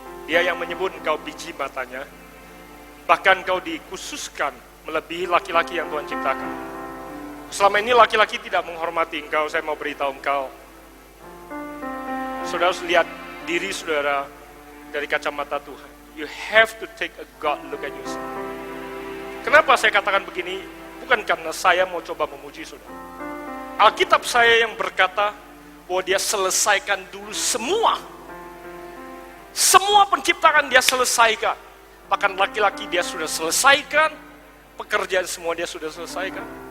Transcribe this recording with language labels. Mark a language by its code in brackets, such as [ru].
[id] Dia yang menyebut engkau biji matanya, bahkan engkau dikhususkan melebihi laki-laki yang Tuhan ciptakan. Selama ini laki-laki tidak menghormati engkau, saya mau beritahu engkau, saudara harus lihat diri saudara dari kacamata Tuhan. [en] You have to take a God look at yourself. [id] Kenapa saya katakan begini? Bukan karena saya mau coba memuji saudara. Alkitab saya yang berkata bahwa dia selesaikan dulu semua. Semua penciptaan dia selesaikan. Bahkan laki-laki dia sudah selesaikan. Pekerjaan semua dia sudah selesaikan.